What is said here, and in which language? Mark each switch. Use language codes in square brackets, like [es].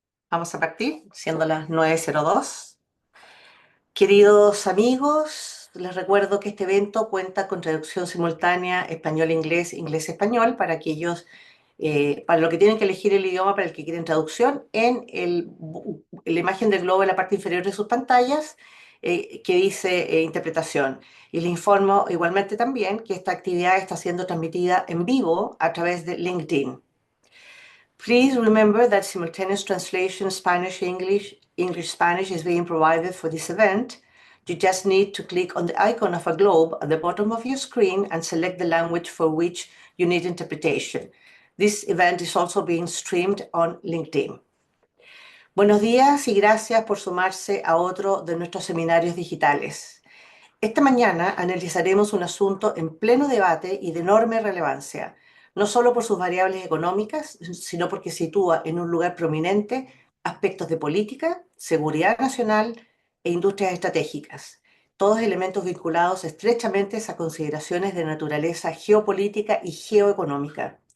[es] Vamos a partir, siendo las 9:02. Queridos amigos, les recuerdo que este evento cuenta con traducción simultánea español-inglés, inglés-español, para aquellos, para lo que tienen que elegir el idioma para el que quieren traducción, la imagen del globo en la parte inferior de sus pantallas, que dice interpretación. Y les informo igualmente también que esta actividad está siendo transmitida en vivo a través de LinkedIn. [en] Please remember that simultaneous translation Spanish-English, English-Spanish is being provided for this event. You just need to click on the icon of a globe at the bottom of your screen and select the language for which you need interpretation. This event is also being streamed on LinkedIn. [es] Buenos días y gracias por sumarse a otro de nuestros seminarios digitales. Esta mañana analizaremos un asunto en pleno debate y de enorme relevancia, no solo por sus variables económicas, sino porque sitúa en un lugar prominente aspectos de política, seguridad nacional e industrias estratégicas, todos elementos vinculados estrechamente a consideraciones de naturaleza geopolítica y geoeconómica.